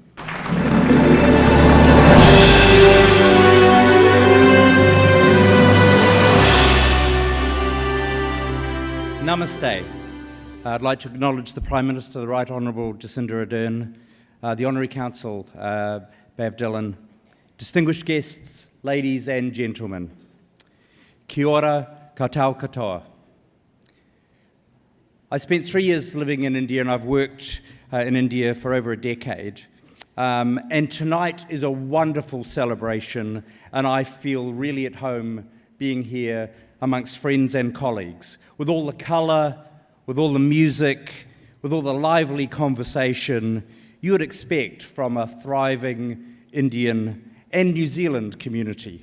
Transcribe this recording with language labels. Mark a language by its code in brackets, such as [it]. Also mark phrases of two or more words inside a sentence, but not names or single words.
[en] Namaste. I'd like to acknowledge the Prime Minister, the Right Honourable Jacinda Ardern, the Honorary Council, Bev Dillon, distinguished guests, ladies and gentlemen. [mi] Kia ora, katoa katoa. [en] I spent 3 years living in India, and I've worked in India for over a decade. And tonight is a wonderful celebration, and I feel really at home being here amongst friends and colleagues, with all the colour, with all the music, with all the lively conversation you would expect from a thriving Indian and New Zealand community.